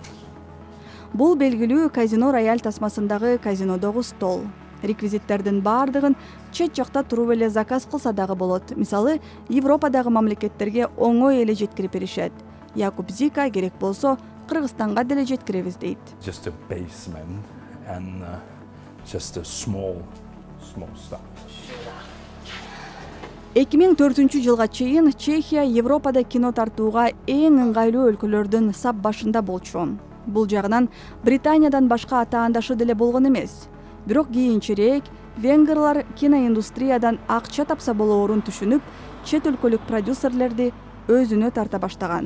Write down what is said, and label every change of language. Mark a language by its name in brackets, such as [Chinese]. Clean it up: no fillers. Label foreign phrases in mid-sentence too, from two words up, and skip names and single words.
[Kyrgyz] Бул белгилүү казино рояль тасмасындагы казинодогу стол. Реквизиттердин баардыгын чет жакта туруп эле заказ кылса дагы болот. Мисалы, Европадагы мамлекеттерге оңой эле жеткирип беришет. Якуб Зика керек болсо Кыргызстанга деле жеткиребиз дейт. [English] Just a basement and just a small stuff. [Kyrgyz] 2004 чейин Чехия Европада кино тартууга эң ыңгайлуу өлкөлөрдүн сап башында болчу. Бул жагынан Британиядан башка атаандашы деле болгон эмес. Бирок кийинчерээк венгрлар киноиндустриядан акча тапса болоорун түшүнүп, чет өлкөлүк продюсерлерди өзүнө тарта баштаган.